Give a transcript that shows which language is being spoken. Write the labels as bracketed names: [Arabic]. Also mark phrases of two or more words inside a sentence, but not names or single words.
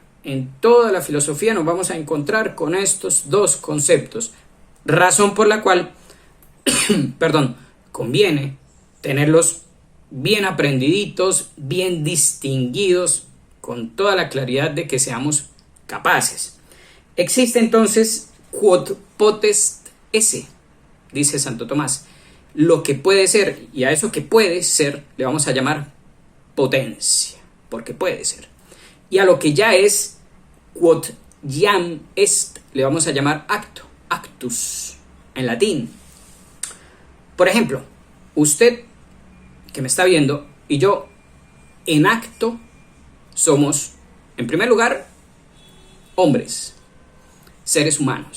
[Spanish] En toda la filosofía nos vamos a encontrar con estos dos conceptos, razón por la cual conviene tenerlos bien aprendiditos, bien distinguidos, con toda la claridad de que seamos capaces. Existe entonces [Latin] quod potest esse, [Spanish] dice Santo Tomás, lo que puede ser, y a eso que puede ser le vamos a llamar potencia, porque puede ser. Y a lo que ya es, [Latin] quod jam est, [Spanish] le vamos a llamar acto, actus, en latín. Por ejemplo, usted que me está viendo y yo, en acto somos, en primer lugar, hombres, seres humanos.